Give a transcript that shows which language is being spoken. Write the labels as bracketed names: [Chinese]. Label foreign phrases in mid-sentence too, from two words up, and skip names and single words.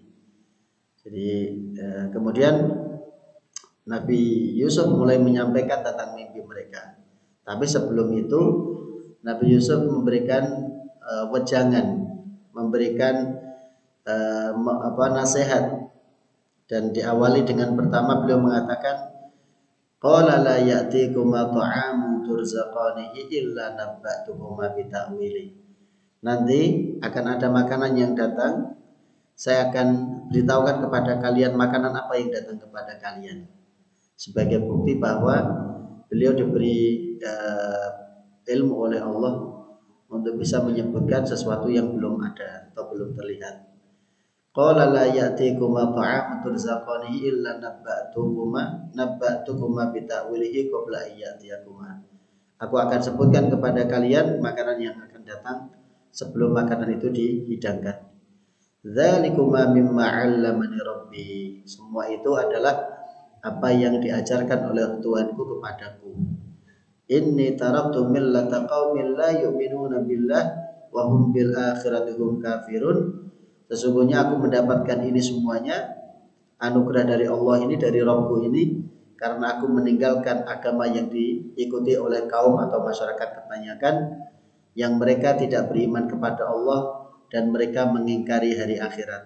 [Indonesian] Jadi kemudian Nabi Yusuf mulai menyampaikan tentang mimpi mereka. Tapi sebelum itu Nabi Yusuf memberikan wejangan, memberikan nasihat, dan diawali dengan pertama beliau mengatakan, [Arabic] قال لا يأتيكما طعام ترزقانه إلا نبأتكما بتأويل. [Indonesian] Nanti akan ada makanan yang datang, saya akan beritahukan kepada kalian makanan apa yang datang kepada kalian. Sebagai bukti bahwa beliau diberi ilmu oleh Allah untuk bisa menyebutkan sesuatu yang belum ada atau belum terlihat. [Arabic] قال لا يأتيكما طعام ترزقانه إلا نبأتكما بتأويله قبل أن يأتيكما. [Indonesian] Aku akan sebutkan kepada kalian makanan yang akan datang sebelum makanan itu dihidangkan. [Arabic] ذلكما مما علمني ربي. [Indonesian] Semua itu adalah apa yang diajarkan oleh Tuhanku kepadaku. [Arabic] إني تركت ملة قوم لا يؤمنون بالله وهم بالآخرة هم كافرون. [Indonesian] Sesungguhnya aku mendapatkan ini semuanya, anugerah dari Allah ini, dari Rabbku ini, karena aku meninggalkan agama yang diikuti oleh kaum atau masyarakat kebanyakan yang mereka tidak beriman kepada Allah dan mereka mengingkari hari akhirat.